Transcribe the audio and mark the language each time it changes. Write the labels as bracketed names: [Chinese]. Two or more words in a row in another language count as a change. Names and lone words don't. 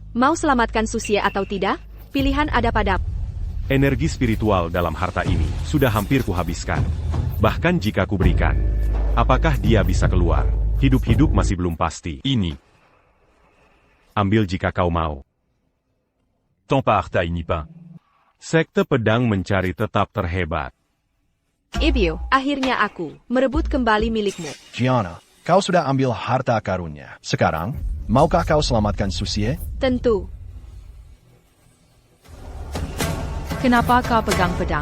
[Indonesian] Mau selamatkan Susie atau tidak? Pilihan ada padamu. Energi spiritual dalam harta ini sudah hampir kuhabiskan. Bahkan jika kuberikan, apakah dia bisa keluar? Hidup-hidup masih belum pasti. Ini. Ambil jika kau mau. Tant par ta inipin. Sekte pedang mencari tetap terhebat. Ibu, akhirnya aku merebut kembali milikmu. Gianna, kau sudah ambil harta karunnya. Sekarang, maukah kau selamatkan Susie? Tentu. Kenapa kau pegang pedang?